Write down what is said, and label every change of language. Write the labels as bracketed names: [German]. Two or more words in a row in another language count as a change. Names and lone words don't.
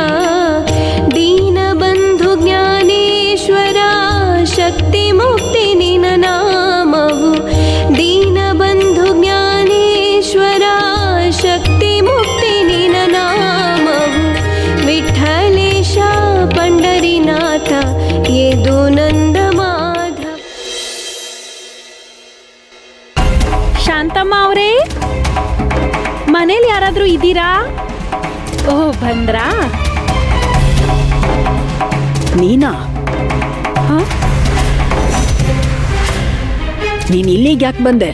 [Kannada] ದೀನಬಂಧು ಜ್ಞಾನೇಶ್ವರ ಶಕ್ತಿ ಮುಕ್ತಿ ನಿನ ನಾಮವು. ದೀನಬಂಧು ಜ್ಞಾನೇಶ್ವರ ಶಕ್ತಿ ಮುಕ್ತಿ ನಿನ ನಾಮವು. ವಿಠ್ಠಲೇಶ ಪಂಢರೀನಾಥ ಯೇದು ನಂದ ಮಾಧವ. ಶಾಂತಮ್ಮ ಅವರೇ, ಮನೇಲಿ ಯಾರಾದ್ರೂ ಇದ್ದೀರಾ? ಓ, ಬಂದ್ರಾ? ನೀನಾ? ನೀನ್ ಇಲ್ಲಿಗೆ ಯಾಕೆ ಬಂದೆ?